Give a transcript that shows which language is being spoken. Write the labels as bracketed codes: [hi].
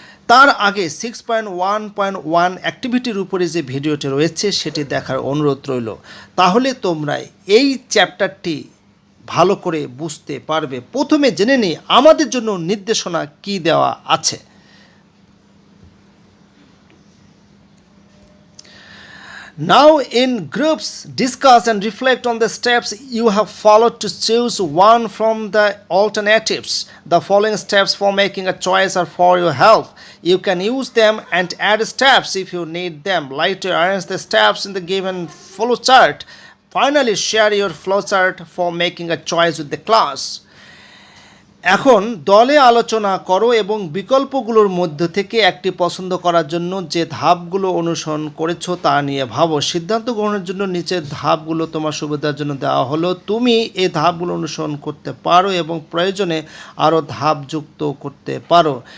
[bn] তার আগে 6.1.1 অ্যাক্টিভিটির উপরে যে ভিডিওটি রয়েছে সেটি দেখার অনুরোধ রইল, তাহলে তোমরা এই চ্যাপ্টারটি ভালো করে বুঝতে পারবে। প্রথমে জেনে নিই আমাদের জন্য নির্দেশনা কি দেওয়া আছে। [en] Now in groups, discuss and reflect on the steps you have followed to choose one from the alternatives. The following steps for making a choice are for your help. You can use them and add steps if you need them. Later, arrange the steps in the given flowchart. Finally, share your flowchart for making a choice with the class. [bn] এখন দলে আলোচনা করো এবং বিকল্পগুলোর মধ্যে থেকে একটি পছন্দ করার জন্য যে ধাপগুলো অনুসরণ করেছো তা নিয়ে ভাবো। সিদ্ধান্ত গ্রহণের জন্য নিচের ধাপগুলো তোমার সুবিধার জন্য দেওয়া হলো। তুমি এই ধাপগুলো অনুসরণ করতে পারো এবং প্রয়োজনে আরও ধাপ যুক্ত করতে পারো।